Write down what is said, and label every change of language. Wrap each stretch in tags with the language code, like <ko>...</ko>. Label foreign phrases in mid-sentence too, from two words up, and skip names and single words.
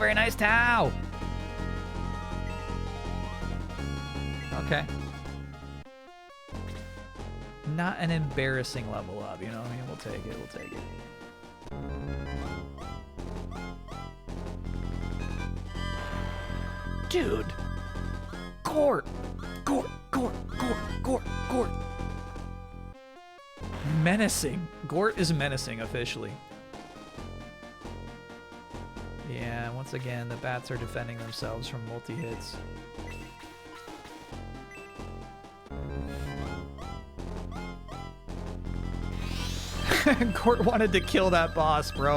<en>Very nice, Tau. Okay. Not an embarrassing level up, you know what I mean? We'll take it, we'll take it. Dude! Gort! Gort! Gort! Gort! Gort! Gort! Menacing. Gort is menacing, officially. Yeah, once again, the bats are defending themselves from multi-hits. Gort wanted to kill that boss, bro.</en>